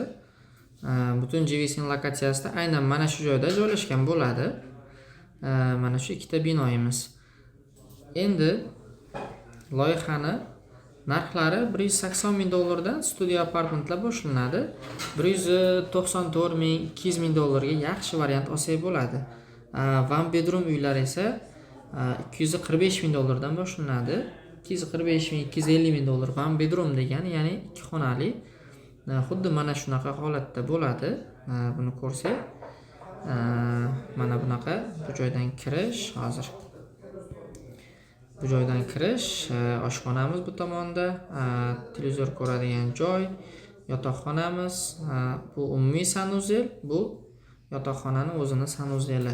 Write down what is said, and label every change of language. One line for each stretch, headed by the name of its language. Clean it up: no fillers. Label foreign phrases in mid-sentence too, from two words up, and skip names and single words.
Uzbek: Butun GVCni lokatsiyasida aynan mana shu joyda joylashgan bo'ladi. Mana shu ikkita binoyimiz. Endi loyihani narxlari $180,000 dan studio apartamentlar boshlanadi. $194,000, $200,000 ga yaxshi variant olsak bo'ladi.
English: One bedroom
Uzbek: uylar esa $245,000 dan boshlanadi. $245,000, $250,000
English: one bedroom
Uzbek: degani, ya'ni ikki xonali. Xuddi mana shunaqa holatda bo'ladi. Buni ko'rsak, mana bunaqa bu joydan kirish hozir. Bu joydan kirish, oshxonamiz bu tomonda, televizor ko'radigan joy, yotoqxonamiz, bu umumiy sanuzel, bu yotoqxonaning o'zini sanuzeli.